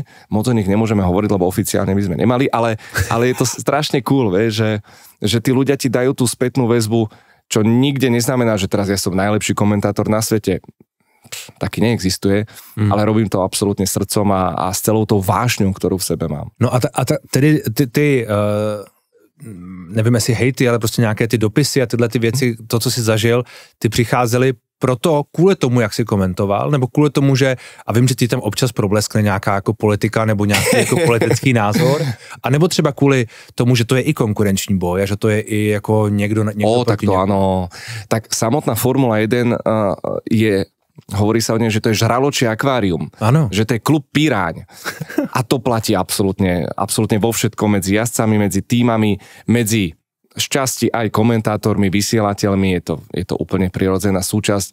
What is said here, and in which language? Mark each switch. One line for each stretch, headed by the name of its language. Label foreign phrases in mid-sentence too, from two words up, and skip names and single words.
Slovak: Moc o nich nemôžeme hovoriť, lebo oficiálne by sme nemali, ale je to strašne cool, že tí ľudia ti dajú tú spätnú väzbu, čo nikde neznamená, že teraz ja som najlepší komentátor na svete. Taký neexistuje, ale robím to absolútne srdcom a s celou tou vášňou, ktorú v sebe mám.
Czech: No a tedy ty nevím jestli hejty, ale prostě nějaké ty dopisy a tyhle ty věci, to, co jsi zažil, ty přicházely proto kvůli tomu, jak jsi komentoval, nebo kvůli tomu, že, a vím, že ti tam občas probleskne nějaká jako politika nebo nějaký jako politický názor, a nebo třeba kvůli tomu, že to je i konkurenční boj a že to je i jako někdo
Slovak: tak to áno. Tak samotná Formula 1 hovorí sa o nej, že to je žraločie akvárium. Áno. Že to je klub Piráň. A to platí absolútne vo všetkom, medzi jazdcami, medzi tímami, medzi šťastí aj komentátormi, vysielateľmi, je to úplne prirodzená súčasť.